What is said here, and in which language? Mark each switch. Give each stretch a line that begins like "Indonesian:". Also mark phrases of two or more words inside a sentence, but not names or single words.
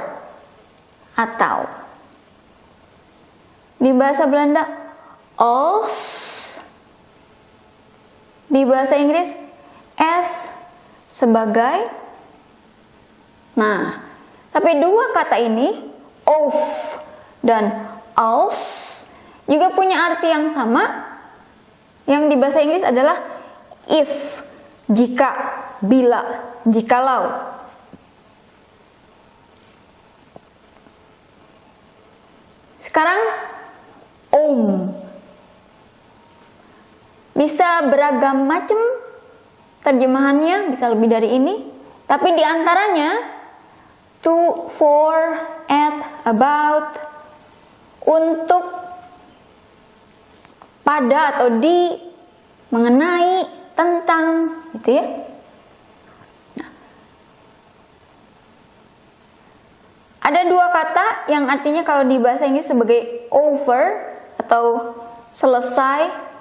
Indonesian: Atau. Di bahasa Belanda, als. Di bahasa Inggris, as sebagai. Nah, tapi dua kata ini, of dan als, juga punya arti yang sama. Yang di bahasa Inggris adalah if, jika, bila, jikalau. Sekarang om. Bisa beragam macam terjemahannya, bisa lebih dari ini. Tapi di antaranya
English: to, for, at, about,
Indonesian: untuk, pada atau di, mengenai, tentang, gitu ya. Nah, ada dua kata yang artinya kalau di bahasa Inggris sebagai over atau selesai.